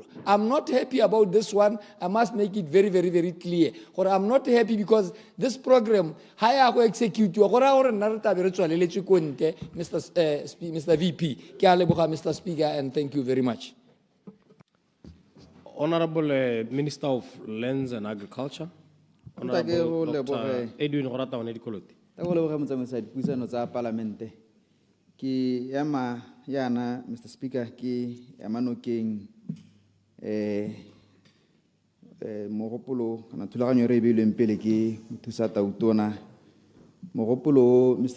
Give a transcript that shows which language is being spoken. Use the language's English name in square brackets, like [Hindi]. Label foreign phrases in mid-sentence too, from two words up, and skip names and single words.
[English] I'm not happy about this one. I must make it very, very, very clear. Or I'm not happy because this program [Tswana] ha ya go execute gore gore nna re tabe re tswaleletse ko nte Mr. VP. Ke a leboga Mr. [English] Speaker and thank you very much. Honorable Minister of Lands and Agriculture, Honorable Dr. Edwin Gorata Onedikoloti. [Tswana] Go leboga motsamaisi dipuisano tsa parlamente ke ema yana Mr. Speaker ke emanokeng mogopolo kana thulaganyo re beilweng pele ke mothusa tautona mogopolo Mr.